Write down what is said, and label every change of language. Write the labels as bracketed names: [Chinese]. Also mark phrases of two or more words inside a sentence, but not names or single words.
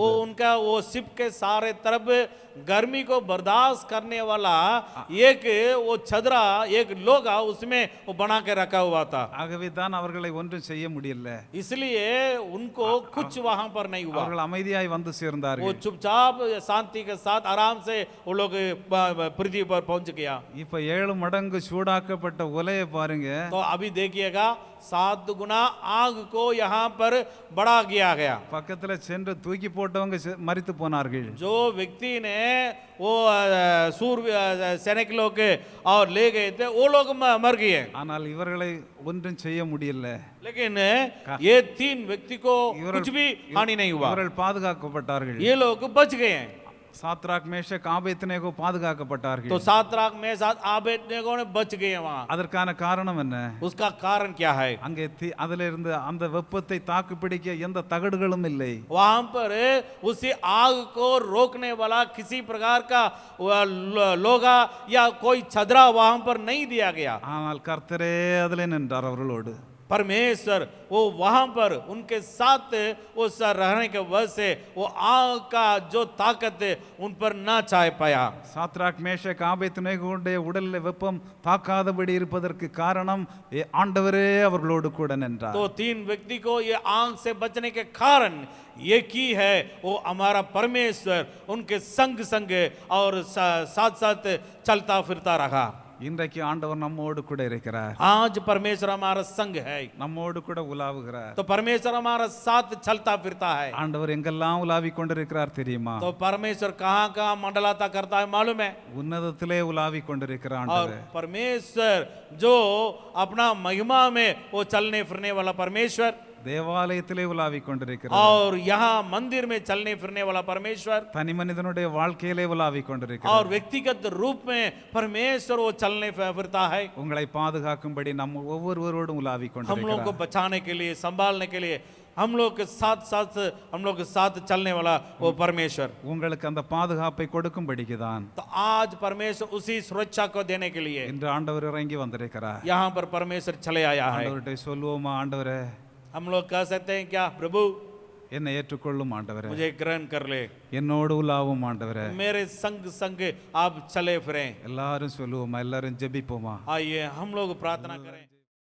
[Hindi] वो उनका वो शिप के सारे तरफ गर्मी को बर्दाश्त करने वाला एक वो छदरा एक लोहा उसमें वो बना के रखा हुआ था. [Tamil] ஆகவே தான் அவர்களை ஒன்றும் செய்ய முடியல. [Hindi] इसलिए उनको कुछ वहां पर नहीं हुआ. [Tamil] அவர்கள் அமைதியாய் வந்து [Hindi] वो [Tamil] சேர்ந்தார்கள். [Hindi] चुपचाप शांति के साथ आराम से वो लोग पृथ्वी पर पहुंच गया. [Tamil] இப்ப 7 மடங்கு சூடாக்கப்பட்ட உலையை பாருங்க. [Hindi] तो अभी देखिएगा 7 गुना आग को यहाँ पर बढ़ा गया गया. [Tamil] பக்கத்துல சென்று தூக்கி போட்டவங்க மரித்து போனார்கள். [Hindi] जो व्यक्ति ने वो सूर्य सैनिक लोग और ले गए थे वो लोग मर गए. [Tamil] ஆனால் இவர்களை ஒன்றும் செய்ய முடியல. [Hindi] लेकिन ये 3 व्यक्ति को कुछ भी हानि नहीं हुआ. [Tamil] இவர்கள் பாதுகாக்கப்பட்டார்கள். [Hindi] ये लोग बच गए हैं. [Tamil] சாத்ராக் மேஷக் ஆபேத்நேகோ பாதுகாக்கப்பட்டார்கள். [Hindi] तो सातराक में साथ आबेदनेगो ने बच गए वहां. [Tamil] அதற்கான காரணம் என்ன? [Hindi] उसका कारण क्या है? [Tamil] அங்கே அதில இருந்து அந்த வெப்பத்தை தாக்கு பிடிக்க எந்த தகடுகளும் இல்லை. [Hindi] वहां पर उसी आग को रोकने वाला किसी प्रकार का लोहा या कोई छदरा वहां पर नहीं दिया गया. [Tamil] ஆனால் கர்த்தரே அதிலே நின்றார் அவர்களோடு. [Hindi] परमेश्वर वो वहां पर उनके साथ उस रहने के वजह से वो आग का जो ताकत उन पर ना चाह पाया. [Tamil] சாத்ராக் மேஷக் ஆபேத்நேகோவுடைய உடலில் வெப்பம் தாக்காதபடி இருப்பதற்கு காரணம் ஆண்டவரே அவர்களோடு கூட நின்றார். [Hindi] तो 3 व्यक्ति को ये आग से बचने के कारण एक ही है, वो हमारा परमेश्वर उनके संग संग और साथ साथ चलता फिरता रहा. [Tamil] இன்றைக்கு ஆண்டவர் நம்மோடு கூட இருக்கிறார். [Hindi] आज परमेश्वर हमारा संग है. [Tamil] நம்மோடு கூட உலாவுகிறார். [Hindi] तो परमेश्वर हमारा साथ चलता फिरता है. [Tamil] ஆண்டவர் எங்கெல்லாம் உலாவிக் கொண்டிருக்கிறார் தெரியுமா? [Hindi] तो परमेश्वर कहाँ कहाँ मंडलाता करता है मालूम है? [Tamil] உன்னதத்திலே உலாவிக் கொண்டிருக்கிற [Hindi] और [Tamil] ஆண்டவர். [Hindi] परमेश्वर जो अपना महिमा में वो चलने फिरने वाला परमेश्वर, [Tamil] தேவாலயத்திலே உலாவிக் கொண்டிருக்கிறார். [Hindi] और यहाँ मंदिर में चलने फिरने वाला परमेश्वर, [Tamil] தனி மனிதனுடைய வாழ்க்கையிலே உலாவிக் [Hindi] और [Tamil] கொண்டிருக்கிறார். [Hindi] व्यक्तिगत रूप में परमेश्वर वो चलने फिरता है. [Tamil] உங்களை பாதுகாக்கும்படி நம்ம ஒவ்வொருவரோடும் உலாவிக் [Hindi] हम लोग को [Tamil] கொண்டிருக்கிறார். [Hindi] बचाने के लिए, संभालने के लिए हम लोग के साथ साथ हम लोग के साथ चलने वाला वो परमेश्वर. [Tamil] உங்களுக்கு அந்த பாதுகாப்பை கொடுக்கும்படிக்குதான் [Hindi] तो आज परमेश्वर उसी सुरक्षा को देने के लिए [Tamil] இன்று ஆண்டவர் இறங்கி வந்திருக்கிறார். [Hindi] यहाँ पर परमेश्वर चले आया है. [Tamil] ஆண்டவர்கிட்ட சொல்லுவோமா, ஆண்டவரே [Hindi] हम लोग कह सकते हैं क्या, प्रभु [Tamil] என்னை ஏற்றுக்கொள்ளும் ஆண்டவரே, [Hindi] मुझे ग्रहण कर ले, [Tamil] என்னோடு உலாவும் ஆண்டவரே. [Hindi] मेरे संग संग आप चले फिरें. [Tamil] எல்லாரும் சொல்லுவோமா, எல்லாரும் ஜெபிப்போமா. [Hindi] आइए हम लोग प्रार्थना करें.